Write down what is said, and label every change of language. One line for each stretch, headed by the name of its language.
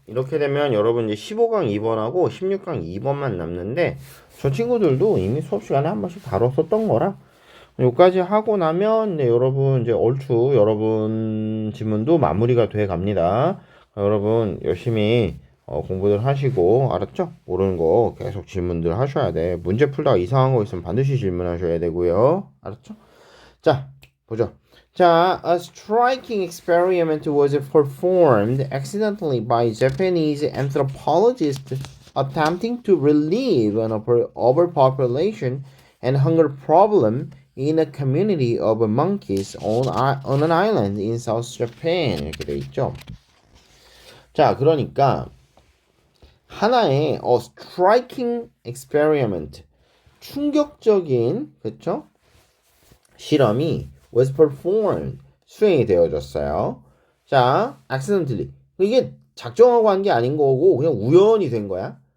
Korean: 이렇게 되면 여러분 이제 15강 2번하고 16강 2번만 남는데 저 친구들도 이미 수업 시간에 한 번씩 다뤘었던 거라 요까지 하고 나면 여러분 이제 얼추 여러분 지문도 마무리가 돼 갑니다. 여러분 열심히 공부들 하시고 알았죠? 모르는 거 계속 질문들 하셔야 돼. 문제 풀다가 이상한 거 있으면 반드시 질문하셔야 되고요. 알았죠? 자, 보죠.
English: 자, a striking experiment was performed accidentally by Japanese anthropologists attempting to relieve an overpopulation and hunger problem in a community of monkeys on an island in South Japan.
Korean: 이렇게 돼 있죠. 자, 그러니까 하나의
English: striking experiment,
Korean: 충격적인 그쵸? 실험이
English: was performed,
Korean: 수행이 되어졌어요. 자, accidentally, 이게 작정하고 한 게 아닌 거고 그냥 우연히 된 거야.